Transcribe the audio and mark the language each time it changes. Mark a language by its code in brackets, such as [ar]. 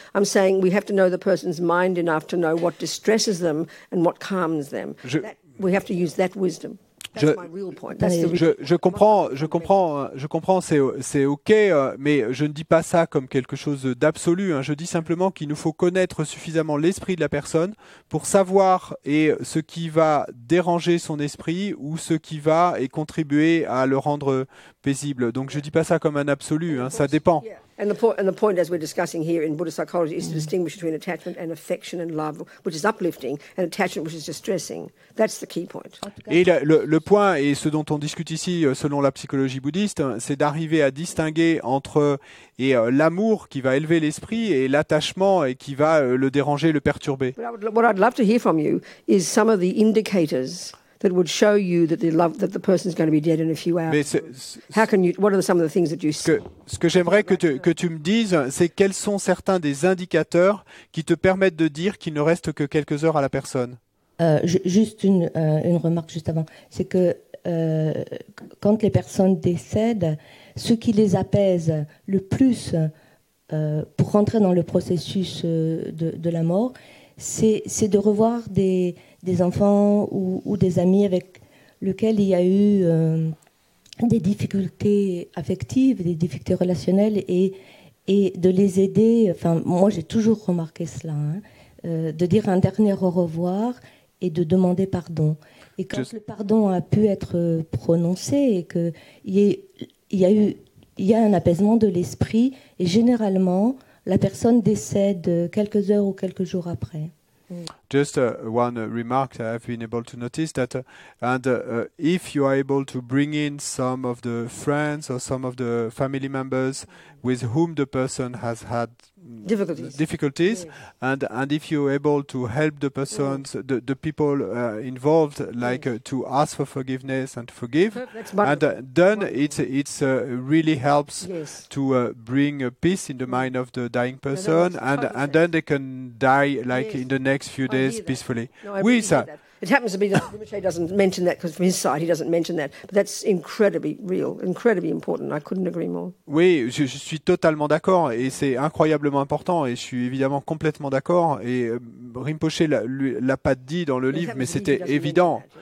[en] I'm saying we have to know the person's mind enough to know what distresses them and what calms them. We have to use that wisdom. That's my real point. That's the real [fr] Je comprends, c'est ok, mais je ne dis pas ça comme quelque chose d'absolu. Je dis simplement qu'il nous faut connaître suffisamment l'esprit de la personne pour savoir ce qui va déranger son esprit ou ce qui va contribuer à le rendre paisible. Donc je dis pas ça comme un absolu, ça dépend. [en] Yeah. And the point, as we're discussing here in Buddhist psychology, is to distinguish between attachment and affection and love, which is uplifting, and attachment, which is distressing. That's the key point. [fr] Et le point, et ce dont on discute ici, selon la psychologie bouddhiste, c'est d'arriver à distinguer entre l'amour qui va élever l'esprit et l'attachement et qui va le déranger, le perturber. [en] But what I'd love to hear from you is some of the indicators that would show you that the person's going to be dead in a few hours. [fr] Mais [en] What are some of the things that you see? [fr] ce que j'aimerais que tu me dises, c'est quels sont certains des indicateurs qui te permettent de dire qu'il ne reste que quelques heures à la personne. Juste une remarque juste avant, c'est que quand les personnes décèdent, ce qui les apaise le plus pour rentrer dans le processus de la mort, c'est de revoir des enfants ou des amis avec lesquels il y a eu des difficultés affectives, des difficultés relationnelles, et de les aider. Enfin, moi, j'ai toujours remarqué cela, de dire un dernier au revoir et de demander pardon. Et quand le pardon a pu être prononcé et qu'il y a un apaisement de l'esprit, et généralement, la personne décède quelques heures ou quelques jours après. [en] Just one remark I've been able to notice that, if you are able to bring in some of the friends or some of the family members with whom the person has had difficulties, and if you're able to help the persons, the people involved, like to ask for forgiveness and to forgive, and then it's really helps to bring peace in the mind of the dying person, and then they can die like in the next few days peacefully. [fr] Oui, ça. [en] It happens to be that Rinpoche doesn't mention that because from his side he doesn't mention that, but that's incredibly real, incredibly important. I couldn't agree more. [fr] Oui, je suis totalement d'accord et c'est incroyablement important et je suis évidemment complètement d'accord et Rinpoche l'a pas dit dans le livre mais c'était évident.